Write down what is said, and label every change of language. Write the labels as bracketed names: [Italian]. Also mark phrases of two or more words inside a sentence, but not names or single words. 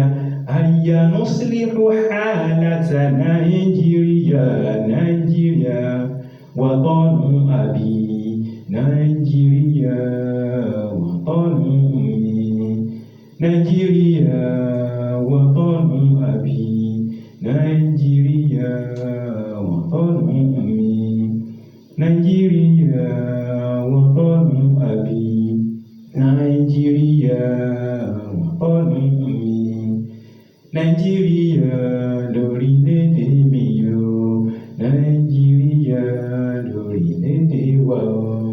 [Arabic] هيا نصلح حالة نيجيريا. نيجيريا وطن أبي. نيجيريا وطن أمي. نيجيريا وطن [Yoruba] tọ́nu àbí Nàìjíríà wọ́n tọ́nu mi. Nàìjíríà wọ́n tọ́nu àbí Nàìjíríà wọ́n tọ́nu mi. Nàìjíríà lórílẹ̀-èdè mi o, Nàìjíríà lórílẹ̀-èdè wa o.